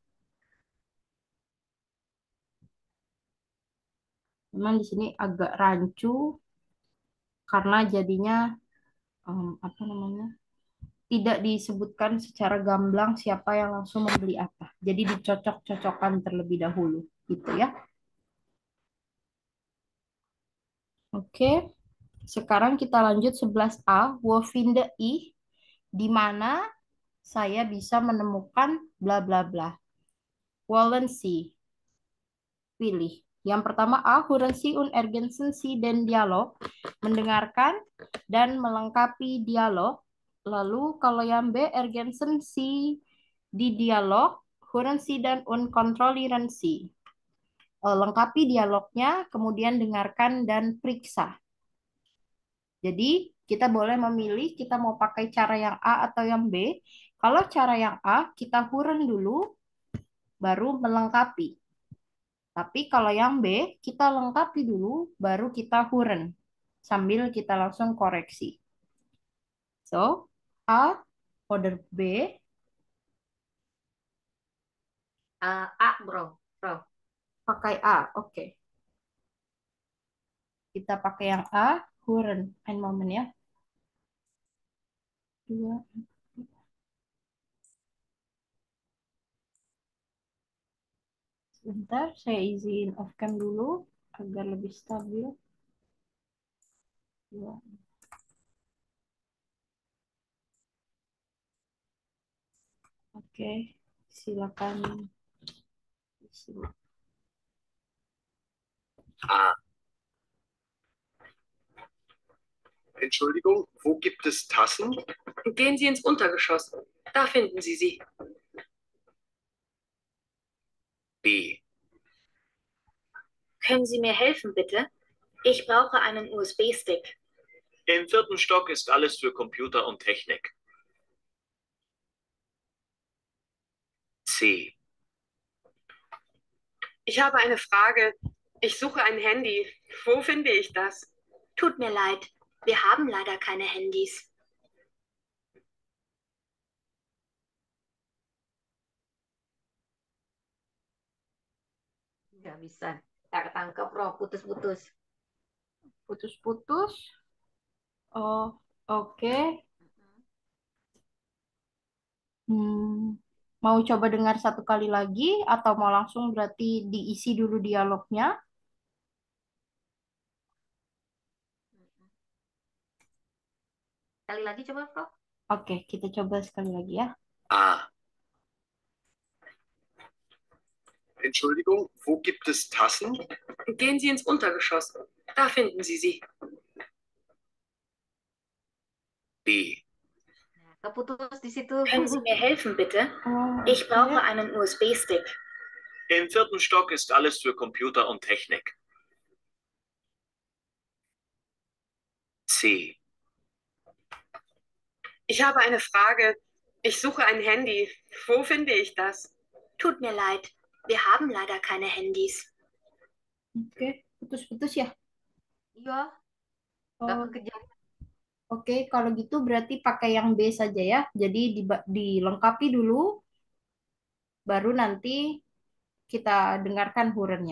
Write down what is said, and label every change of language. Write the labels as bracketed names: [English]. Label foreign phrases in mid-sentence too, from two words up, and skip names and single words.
[Indonesian] Memang di sini agak rancu karena jadinya apa namanya? Tidak disebutkan secara gamblang siapa yang langsung membeli apa. Jadi dicocok-cocokkan terlebih dahulu, gitu ya. Oke, sekarang kita lanjut 11A, [German] wo finde ich, [Indonesian] di mana saya bisa menemukan bla bla bla. [German] Wollen Sie, [Indonesian] pilih. Yang pertama A, [German] hören Sie und ergänzen Sie den Dialog, [Indonesian] mendengarkan dan melengkapi dialog. Lalu kalau yang B, [German] ergänzen Sie [Indonesian] di dialog, [German] hören Sie [Indonesian] dan [German] und kontrollieren Sie. [Indonesian] Lengkapi dialognya, kemudian dengarkan dan periksa. Jadi kita boleh memilih kita mau pakai cara yang A atau yang B. Kalau cara yang A, kita huren dulu, baru melengkapi. Tapi kalau yang B, kita lengkapi dulu, baru kita huren. Sambil kita langsung koreksi. So, A, order B, A, bro. Bro. pakai A. Oke. Kita pakai yang A, huren. [German] Ein moment [Indonesian] ya. Dua. Sebentar, saya izin off cam dulu agar lebih stabil. Dua. Oke, silakan. [German] Ah, Entschuldigung, wo gibt es Tassen? Gehen Sie ins Untergeschoss. Da finden Sie sie. B. Können Sie mir helfen, bitte? Ich brauche einen USB-Stick. Im 4. Stock ist alles für Computer und Technik. C. Ich habe eine Frage. Ich suche ein Handy. Wo finde ich das? Tut mir leid, wir haben leider keine Handys. [Indonesian] Nggak bisa. Nggak ketangkep, bro. Putus-putus. Putus-putus. Oh, oke. Mau coba dengar satu kali lagi atau mau langsung berarti diisi dulu dialognya? Sekali lagi coba, bro. Oke, kita coba sekali lagi ya. [German] A. Entschuldigung, wo gibt es Tassen? Gehen Sie ins Untergeschoss. Da finden Sie sie. B. [Indonesian] Keputus di situ. [German] Können Sie mir helfen, bitte? Oh, Ich brauche oke. einen USB-Stick. Im 4. Stock ist alles für Computer und Technik. C. Ich habe eine Frage. Ich suche ein Handy. Wo finde ich das? Tut mir leid, wir haben leider keine Handys. [Indonesian] Oke, putus-putus ya. Iya, nggak Oh, kekejar. oke, kalau gitu berarti pakai yang B saja ya. Jadi dilengkapi dulu, baru nanti kita dengarkan hurennya.